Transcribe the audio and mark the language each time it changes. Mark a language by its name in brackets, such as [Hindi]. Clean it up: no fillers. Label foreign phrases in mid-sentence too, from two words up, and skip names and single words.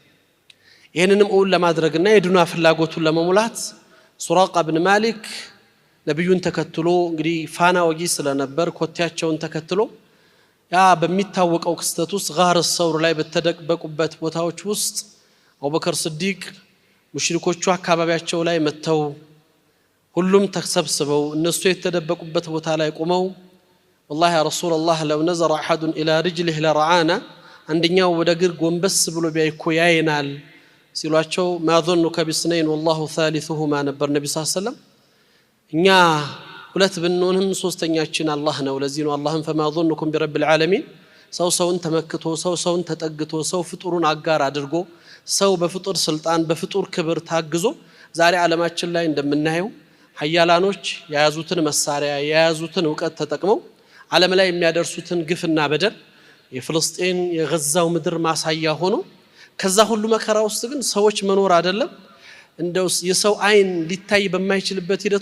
[Amharic] ይሄንንም ኡል ለማድረግና የዱንያ ፍላጎቱን ለመሙላት ሱራቃ ኢብኑ ማሊክ ነብዩን ተከትሎ እንግዲህ ፋና ወጊ ስለነበር ኮቴያቸውን ተከትሎ ያ በሚታወቀው ክስተት ውስጥ ጋር ሰውር ላይ በተደበቁበት ቦታዎች ውስጥ አቡበከር ስዲቅ ሙሽሪኮቹ አካባቢያቸው ላይ መተው ሁሉም ተሰብስበው እነሱ የተደበቁበት ቦታ ላይ ቆመው [Arabic] والله يا رسول الله لو نظر احد الى رجله لرعانا [Amharic] አንደኛው ወደ ግር ጎንበስ ብሎ ቢያይኮ ያይናል ሲሏቸው [Arabic] ما ظنك بسنين والله ثالثهما [Amharic] ነበር ነብዩ ሰለላሁ ዐለይሂ ወሰለም እኛ ሁለት ብንሆንም ሶስተኛችን አላህ ነው ለዚህ ነው አላህን [Arabic] فما ظنكم برب العالمين [Amharic] ሰውን ተመክቶ ሰውን ተጠግቶ ሰው ፍጡሩን አጋር አድርጎ ሰው በፍጡር ስልጣን በፍጡር ክብር ታግዞ ዛሬ ዓለማችን ላይ እንደምናየው ሐያላኖች የያዙትን መሳሪያ የያዙትን ዕውቀት ተጠቅመው ዓለም ላይ የሚያደርሱትን ግፍና በደል የፍልስጤን የጋዛው ምድር ማሳያ ሆኖ ከዛ ሁሉ መከራ ውስጥ ግን ሰዎች መኖር አይደለም እንደው የሰው አይን ሊታይ በማይችልበት ሂደት